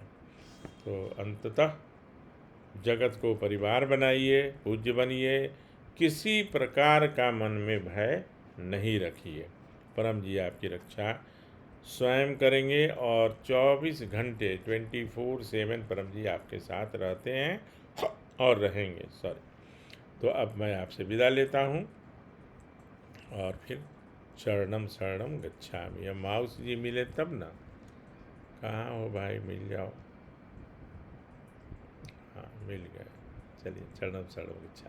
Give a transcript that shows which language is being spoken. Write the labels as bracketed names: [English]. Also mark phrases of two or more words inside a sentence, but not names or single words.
[Hindi] तो अंततः जगत को परिवार बनाइए, पूज्य बनिए, किसी प्रकार का मन में भय नहीं रखिए। परम जी आपकी रक्षा स्वयं करेंगे और 24 घंटे 24/7 परम जी आपके साथ रहते हैं और रहेंगे। सॉरी। तो अब मैं आपसे विदा लेता हूँ और फिर [Pali] शरणम शरणम गच्छामि। [Hindi] अब माउस जी मिले तब ना। कहाँ हो भाई, मिल जाओ। हाँ, मिल गए। चलिए, [Pali] शरणम शरणम गच्छामि।